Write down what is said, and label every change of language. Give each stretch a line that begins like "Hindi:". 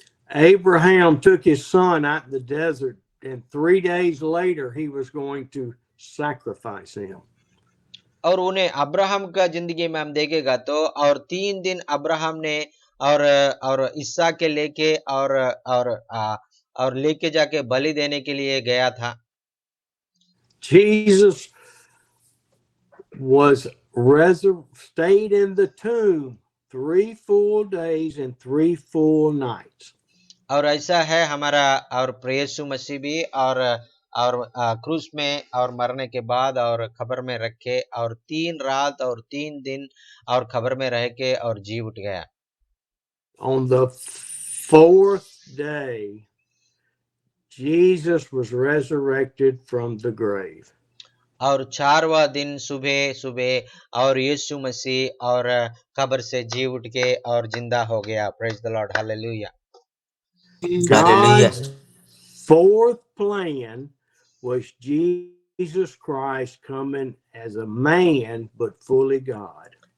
English: Abraham took his son out in the desert, and 3 days later he was going to sacrifice him.
Hindi: और उन्हें Abraham का जिंदगी में हम देखेगा तो, और 3 दिन अब्राहम ने और इसहाक के लेके और लेके जाके बलि देने के लिए गया था।
English: Jesus was stayed in the tomb 3 full days and 3 full nights.
Hindi: और ऐसा है हमारा और प्रभु यीशु मसीह भी और क्रूस में और मरने के बाद और खबर में रखे, और 3 रात और 3 दिन और खबर में रह के और जी उठ गया।
English: On the 4th day, Jesus was resurrected from the grave.
Hindi: और 4वां दिन सुबह और यीशु मसीह और कब्र से जी उठ के और जिंदा हो गया।
English: Praise the lord, hallelujah. God's 4th plan was Jesus Christ coming as a man but fully God.